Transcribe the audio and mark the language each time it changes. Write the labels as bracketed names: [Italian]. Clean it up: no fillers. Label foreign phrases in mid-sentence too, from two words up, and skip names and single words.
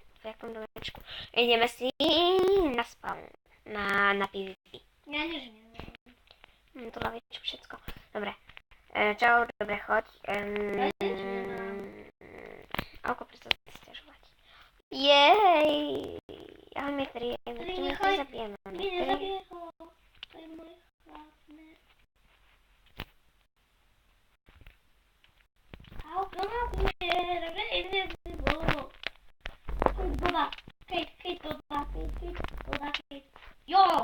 [Slovak] V jakom domečku? Ideme si na spawn. Na PvP. [Czech] Já nevím. [Slovak] Mám tu lavičku, všetko. Dobre. Čau, dobre, choď. Alko, prestaň si sťažovať. Jej! Ahoj, Mitri. Mitri, my to zabijeme. [Czech] Mě nezabije ho. To je můj chlap, ne. Au, pomaguje. Dobře, invisible. Boba. Kate, Boba. Jo!